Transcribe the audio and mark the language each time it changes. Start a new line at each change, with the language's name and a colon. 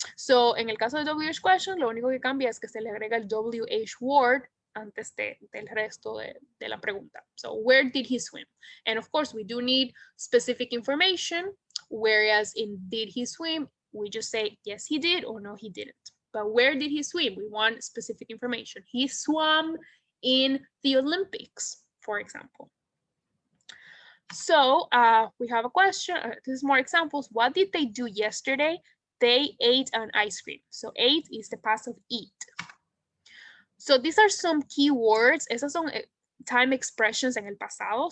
Spanish: So en el caso de WH question, lo único que cambia es que se le agrega el WH word antes del resto de la pregunta.
English: So where did he swim? And of course, we do need specific information, whereas in did he swim, we just say, yes, he did, or no, he didn't. But where did he swim? We want specific information. He swam in the Olympics, for example. So we have a question. This is more examples. What did they do yesterday? They ate an ice cream. So ate is the past of eat. So these are some key words.
Spanish: Esas son time expressions en el pasado.